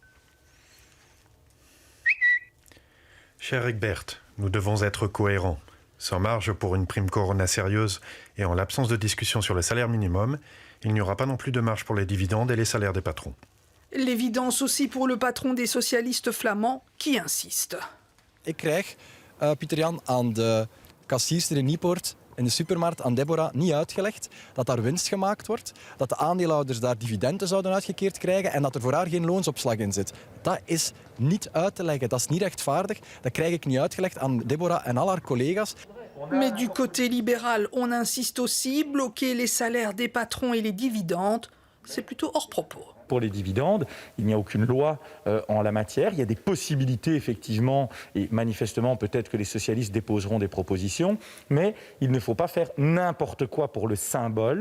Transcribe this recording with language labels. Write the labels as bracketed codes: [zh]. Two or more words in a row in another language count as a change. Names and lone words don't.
[fr] Cher Egbert, nous devons être cohérents. Sans marge pour une prime corona sérieuse et en l'absence de discussion sur le salaire minimum, il n'y aura pas non plus de marge pour les dividendes et les salaires des patrons. L'évidence aussi pour le patron des socialistes flamands qui insiste. [nl] Ik krijg, Pieter Jan, aan de kassierster in Niepoort in de supermarkt aan Deborah niet uitgelegd dat daar winst gemaakt wordt, dat de aandeelhouders daar dividenden zouden uitgekeerd krijgen en dat er voor haar geen loonsopslag in zit. Dat is niet uit te leggen, dat is niet rechtvaardig. Dat krijg ik niet uitgelegd aan Deborah en al haar collega's. [fr] Mais du côté libéral, on insiste aussi, bloquer les salaires des patrons et les dividendes, c'est plutôt hors propos. Pour les dividendes, il n'y a aucune loi en la matière. Il y a des possibilités, effectivement, et manifestement, peut-être que les socialistes déposeront des propositions, mais il ne faut pas faire n'importe quoi pour le symbole.